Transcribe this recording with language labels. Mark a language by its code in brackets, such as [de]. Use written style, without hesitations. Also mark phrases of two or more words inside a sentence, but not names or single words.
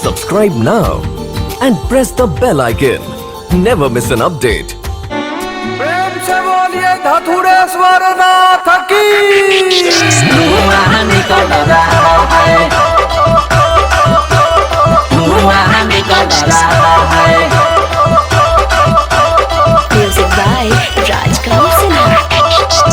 [en] subscribe now and press the bell icon. Never miss an update. [hi] प्रेम से बोलिए धतुरेश्वर नाथ की। धुआं निकल रहा है, धुआं निकल रहा है। [en] Music by Rajkamal Sinha।